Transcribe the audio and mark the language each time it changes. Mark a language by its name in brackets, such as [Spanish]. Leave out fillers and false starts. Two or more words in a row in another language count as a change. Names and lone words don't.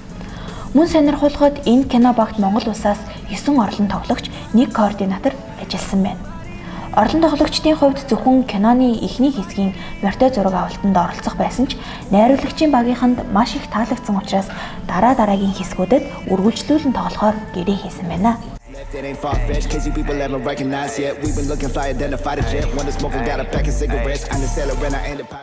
[Mongolian] Мөн сонирхуулахад энэ кино багт Монгол улсаас 9 орлон тоглогч, 1 координатор ажилласан байна. Орлон тоглогчдын хувьд зөвхөн киноны эхний хэсгийн морьтой зураг авалтанд оролцох байсан ч найруулагчийн багийнханд маш их таалагдсан учраас дараагийн хэсгүүдэд үргэлжлүүлэн тоглохоор гэрээ хийсэн байна. [English] It ain't far-fetched, crazy people haven't recognized yet. We've been looking fly, identified a jet. When the smoker got a pack of cigarettes, I'm the sailor and I ain't the pirate.